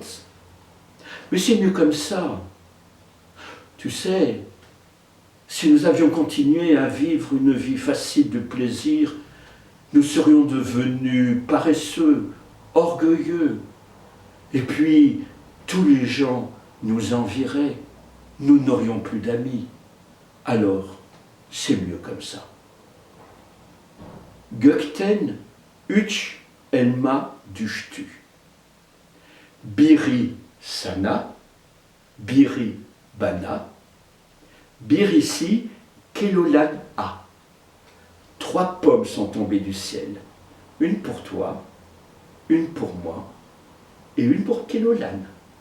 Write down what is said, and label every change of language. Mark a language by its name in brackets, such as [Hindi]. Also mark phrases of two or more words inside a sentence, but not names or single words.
[French] Mais c'est mieux comme ça. Tu sais, si nous avions continué à vivre une vie facile de plaisir, nous serions devenus paresseux, orgueilleux. Et puis, tous les gens nous envieraient. Nous n'aurions plus d'amis. Alors, c'est mieux comme ça. [Turkish] Gökten üç elma düştü. Biri Sana, Biri Bana, Birisi Kelolan A. [French] 3 pommes sont tombées du ciel. Une pour toi, une pour moi et une pour Kelolan.